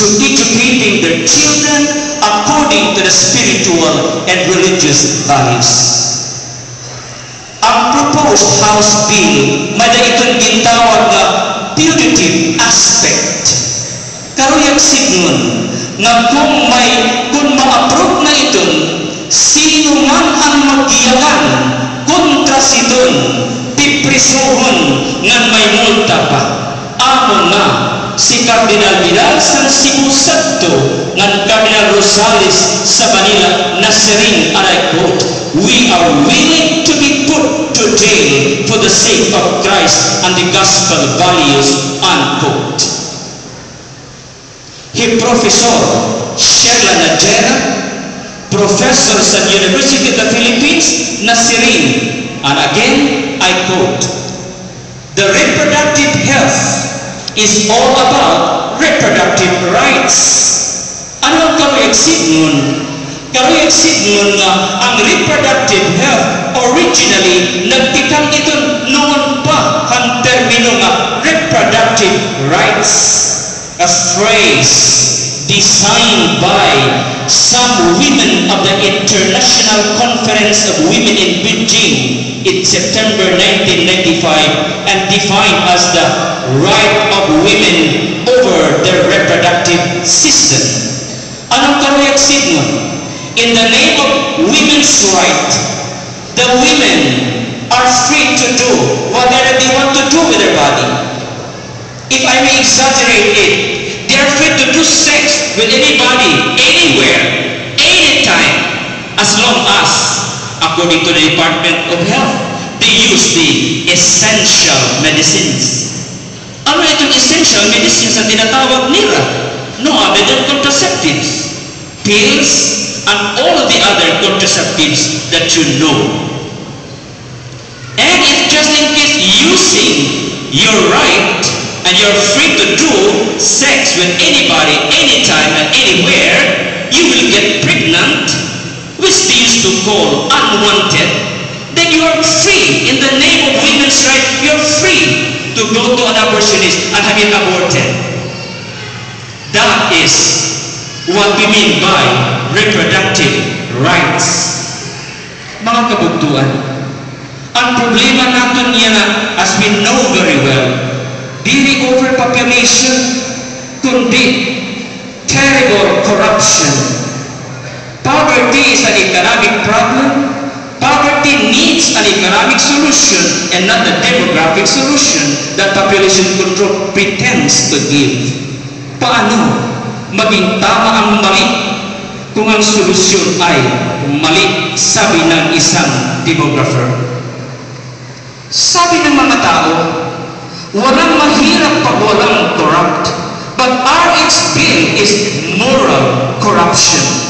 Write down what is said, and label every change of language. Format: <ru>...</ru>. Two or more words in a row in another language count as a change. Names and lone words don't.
<en>to educating their children according to the spiritual and religious values.</en> <war>Ang</war> <en>proposed House Bill,</en> <war>may itong gintawag na</war> <en>putative aspect.</en> <war>Karuyag signon, nga kung ma-approve na iton, sino man ang maggiyakan kontra siton, piprisohon ngan may multa pa. Amo nga, si Cardinal Vidal sa Cebu Santo ngan Cardinal Rosales sa Manila nasiring,</war> <en>and I quote, "We are willing to be put to jail for the sake of Christ and the gospel values," unquote. He Professor Sheila Najera, professor sa University of the Philippines, nasiring, and again I quote, "The reproductive health is all about reproductive rights."</en> <war>Ano ang karuyag signon? Karuyag signon nga ang</war> <en>reproductive health originally</en> <war>nagtikang ito noon pa ang termino nga</war> <en>reproductive rights, a phrase designed by some women of the International Conference of Women in Beijing in September 1995 and defined as the right of women over their reproductive system.</en> <war>Anong karuyag signon?</war> <en>In the name of women's right, the women are free to do whatever they want to do with their body. If I may exaggerate it, they are free to do sex with anybody, anywhere, anytime, as long as, according to the Department of Health, they use the essential medicines.</en> <tl>Ano itong</tl> <en>essential medicines</en> <tl>na tinatawag nila?</tl> <en>No other than contraceptives, pills, and all of the other contraceptives that you know. And if just in case using your right and you're free to do sex with anybody, anytime and anywhere, you will get pregnant, which they used to call unwanted, then you are free. In the name of women's rights, you're free to go to an abortionist and have it aborted. That is what we mean by reproductive rights.</en> <tl>Mga kabugtuan, ang problema natin yan,</tl> <en>as we know very well, dili overpopulation, kundi terrible corruption. Poverty is an economic problem. Poverty needs an economic solution and not the demographic solution that population control pretends to give.</en> <tl>Paano maging tama ang mali kung ang solusyon ay mali, sabi ng isang demographer? Sabi ng mga tao, walang mahirap pag walang corrupt,</tl> <en>but RH bill is moral corruption.</en>